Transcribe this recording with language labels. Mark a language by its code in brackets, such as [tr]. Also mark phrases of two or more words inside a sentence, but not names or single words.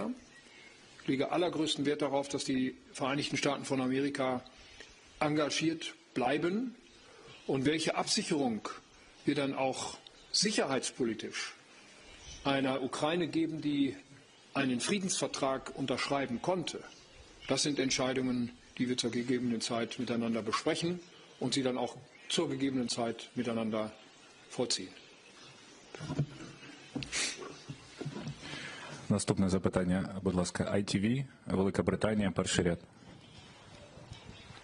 [de] Ich lege allergrößten Wert darauf, dass die Vereinigten Staaten von Amerika engagiert bleiben und welche Absicherung wir dann auch sicherheitspolitisch einer Ukraine geben, die einen Friedensvertrag unterschreiben konnte. Das sind Entscheidungen, die wir zur gegebenen Zeit miteinander besprechen und sie dann auch zur gegebenen Zeit miteinander vollziehen. [uk] Наступне запитання, будь ласка, ITV, Велика Британія, перший ряд.